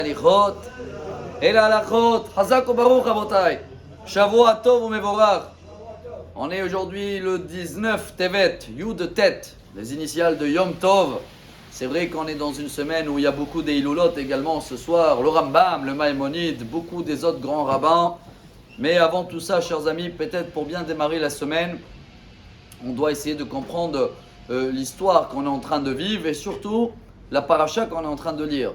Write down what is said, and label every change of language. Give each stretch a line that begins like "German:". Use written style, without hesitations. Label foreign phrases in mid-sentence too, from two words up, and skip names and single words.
Hebrew: הליכות, אל ההלכות, חזק וברוך רבותיי, שבוע טוב ומבורך.
French: On est aujourd'hui le 19 Tevet,
Hebrew: יו״ד טי״ת,
French: les initiales de
Hebrew: יום טוב.
French: C'est vrai qu'on est dans une semaine où il y a beaucoup des Hilulot également ce soir, le Rambam, le Maïmonide, beaucoup des autres grands rabbins. Mais avant tout ça, chers amis, peut-être pour bien démarrer la semaine, on doit essayer de comprendre l'histoire qu'on est en train de vivre et surtout la paracha qu'on est en train de lire.